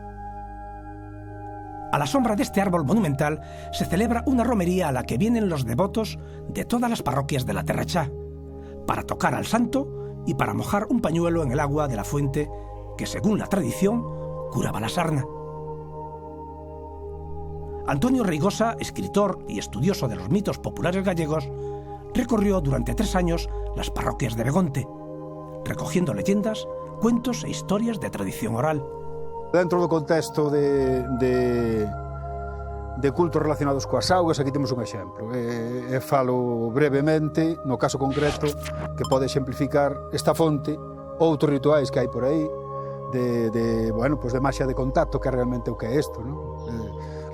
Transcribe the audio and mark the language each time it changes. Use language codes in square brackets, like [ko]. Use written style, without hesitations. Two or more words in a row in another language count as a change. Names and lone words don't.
[es] A la sombra de este árbol monumental se celebra una romería a la que vienen los devotos de todas las parroquias de la Terra Cha, para tocar al santo y para mojar un pañuelo en el agua de la fuente que, según la tradición, curaba la sarna. Antonio Reigosa, escritor y estudioso de los mitos populares gallegos, recorrió durante 3 años las parroquias de Begonte, recogiendo leyendas, cuentos e historias de tradición oral. [gl] Dentro do contexto de cultos relacionados coas augas, aquí temos un exemplo. Falo brevemente, no caso concreto, que pode exemplificar esta fonte, outros rituais que hai por aí, de maxia de contacto, que realmente o que é isto, non?